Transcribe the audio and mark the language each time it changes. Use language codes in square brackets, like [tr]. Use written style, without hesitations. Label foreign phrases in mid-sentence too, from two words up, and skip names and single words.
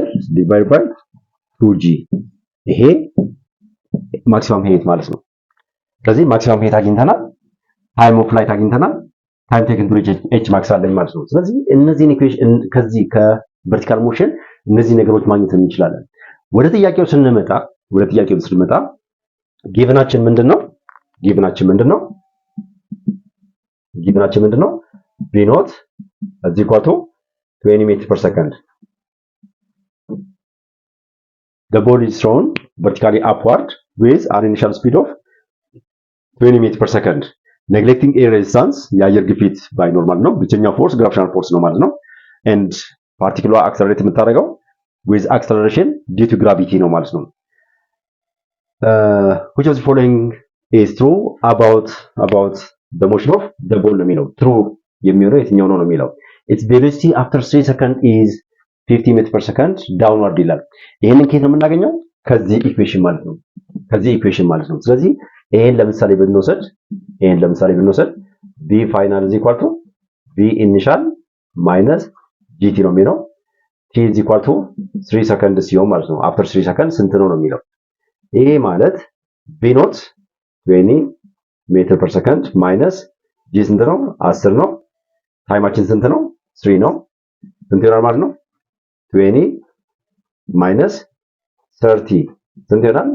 [en] divided by 2g [am] ይሄ [en] maximum height [am] ማለት ነው። ስለዚህ [en] maximum height [am] አግኝተናል፣ [en] time of flight [am] አግኝተናል፣ [en] time taken to reach h max [am] አለኝ ማለት ነው። ስለዚህ እነዚህን ኢኩዌሽን ከዚህ [en] vertical motion [am] እነዚህ ነገሮች ማግኘት እንችላለን። ወደ ጥያቄው ስንመጣ ጊቭናችን ምንድነው? [en] b naught is equal to 20 meters per second. The ball is thrown vertically upward with an initial speed of 20 meters per second. Neglecting air resistance, [am] የአየር ግፊት ባይኖር ማለት ነው። ብቸኛው ፎርስ [en] gravitational force [am] ነው ማለት ነው። [en] and particular accelerate [am] የምታደርገው [en] with acceleration due to gravity [am] ነው ማለት ነው። [en] which of the following is true about the motion of the ball [am] ነው የሚለው። true የሚሆነው የትኛው ነው የሚለው። [en] its velocity after 3 seconds is 50 meters per second downward [am] ይላል። ይሄንን ከየት ነው የምናገኘው? ከዚህ ኢኩዌሽን ማለት ነው። ስለዚህ ይሄን ለምሳሌ ብንወስድ [en] v final is equal to v initial minus gt [am] ነው የሚለው [en] t is equal to 3 seconds [am] ሲሆን ማለት ነው። [en] after 3 seconds [am] ስንት ነው የሚለው። ይሄ ማለት [en] v naught 20 meter per second minus g [am] ስንት ነው? 10 ነው። ታይማችን ስንት ነው? 3 ነው። ስንት ይሆናል ማለት ነው? 20 minus 30 ስንት ይሆናል?